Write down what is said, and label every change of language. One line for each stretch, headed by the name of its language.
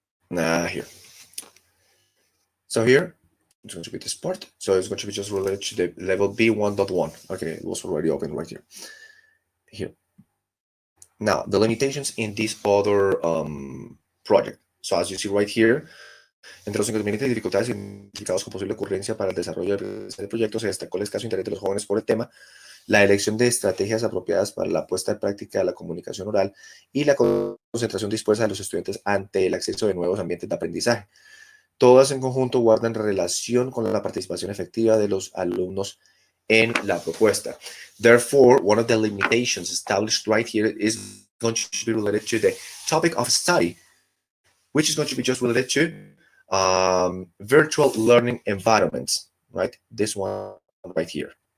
English: Here. So here, it's going to be this part. So it's going to be just related to the level B1.1. Okay, it was already open right here. Here. Now, the limitations in this other project. So as you see right here,
Spanish: entre los inconvenientes y dificultades identificados con posible ocurrencia para el desarrollo del proyecto, se destacó el escaso interés de los jóvenes por el tema, la elección de estrategias apropiadas para la puesta en práctica de la comunicación oral y la concentración dispuesta de los estudiantes ante el acceso de nuevos ambientes de aprendizaje. Todas en conjunto guardan relación con la participación efectiva de los alumnos en la propuesta.
English: Therefore, one of the limitations established right here is going to be related to the topic of study, which is going to be just related to virtual learning environments, right? This one right here.